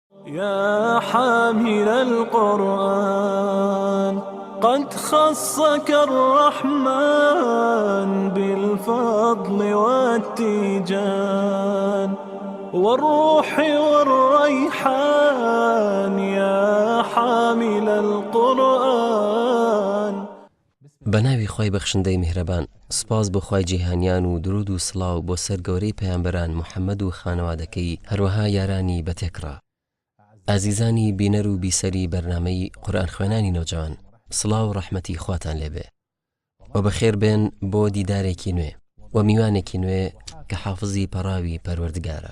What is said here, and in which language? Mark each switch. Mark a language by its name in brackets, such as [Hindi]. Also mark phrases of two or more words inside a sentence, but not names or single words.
[Arabic] يا حامل القرآن قد خصك الرحمن بالفضل والتيجان والروح والريحان يا حامل القرآن. [Central Kurdish] بەناوی خۆی بەخشندەی میهرەبان، سپاس بۆ خوای جیهانیان و درود و سڵاو بۆ سەر گەورەی پەیامبەران محەممەد و خانەوادەکەی، هەروەها یارانی بەتێکڕا. ئازیزانی بینەر و بیسەری بەرنامەی قورئان خوێنانی نەوجەوان، سڵاو و ڕەحمەتی خواتان لێبێ و بەخێر بێن بۆ دیدارێکی نوێ و میوانێکی نوێ کە حافزی پەراوی پەروەردگارە.